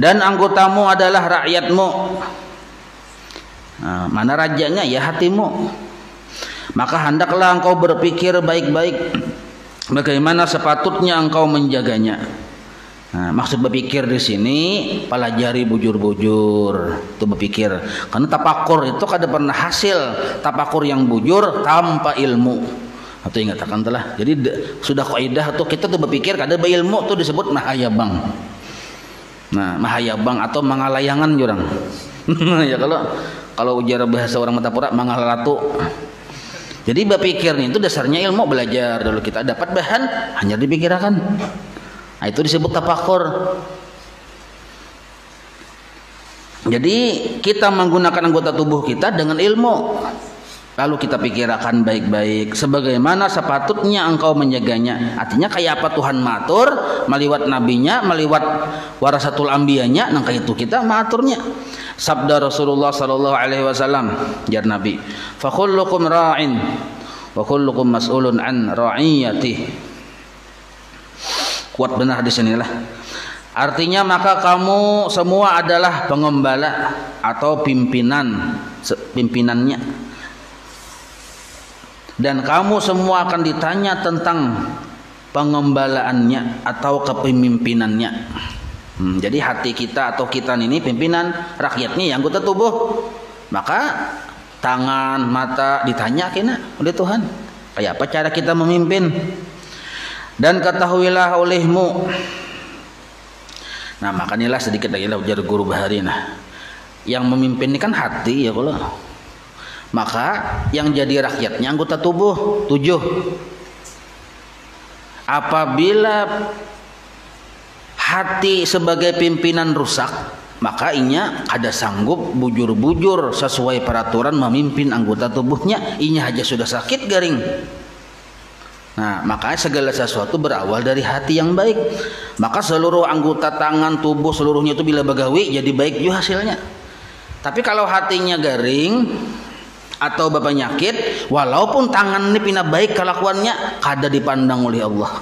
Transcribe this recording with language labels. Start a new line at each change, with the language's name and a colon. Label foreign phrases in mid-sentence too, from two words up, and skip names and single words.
Indonesian: dan anggotamu adalah rakyatmu. Nah, mana rajanya? Ya hatimu. Maka hendaklah engkau berpikir baik-baik bagaimana sepatutnya engkau menjaganya.
Banjar: Nah, maksud berpikir di sini pelajari bujur-bujur, itu berpikir. Karena tapakur itu kada pernah hasil tapakur yang bujur tanpa ilmu. Atau ingatakan telah. Jadi sudah kaidah tuh kita tuh berpikir kada berilmu tuh disebut mahayabang. Nah, mahayabang atau mangalayangan jurang. Ya kalau ujar bahasa orang Matapura mangalalatu.
Indonesian: Jadi berpikirnya itu dasarnya ilmu, belajar dulu kita dapat bahan hanya dipikirkan. Nah, itu disebut tafakur. Jadi kita menggunakan anggota tubuh kita dengan ilmu. Lalu kita pikirkan baik-baik sebagaimana sepatutnya engkau menjaganya.
Banjar: Artinya kayak apa Tuhan matur meliwat nabinya, meliwat warasatul ambiyanya, nang kayak itu kita maturnya.
Indonesian: Sabda Rasulullah
Arabic: صلى الله عليه وسلم,
Indonesian: jar Nabi,
Arabic: "فكلكم راع وكلكم مسؤول عن رعيته."
Indonesian: Kuat benar di sinilah. Artinya maka kamu semua adalah pengembala atau pimpinannya. Dan kamu semua akan ditanya tentang pengembalaannya atau kepemimpinannya. Jadi hati kita atau kita ini pimpinan, rakyatnya yang anggota tubuh.
Banjar: Maka tangan, mata ditanya kena oleh Tuhan. Kayak apa cara kita memimpin?
Indonesian: Dan ketahuilah olehmu. Nah,
Banjar: makanilah sedikit lagi lah ujar guru bahari. Nah, yang memimpin ini kan hati ya kalau. Maka yang jadi rakyatnya anggota tubuh 7. Apabila hati sebagai pimpinan rusak, maka inya ada sanggup bujur-bujur sesuai peraturan memimpin anggota tubuhnya. Inya aja sudah sakit garing. Nah,
Indonesian: maka segala sesuatu berawal dari hati yang baik.
Banjar: Maka seluruh anggota tangan tubuh seluruhnya itu bila bagawi jadi baik juga hasilnya. Tapi kalau hatinya garing atau penyakit, walaupun tangan ini pina baik kelakuannya, kada dipandang oleh Allah.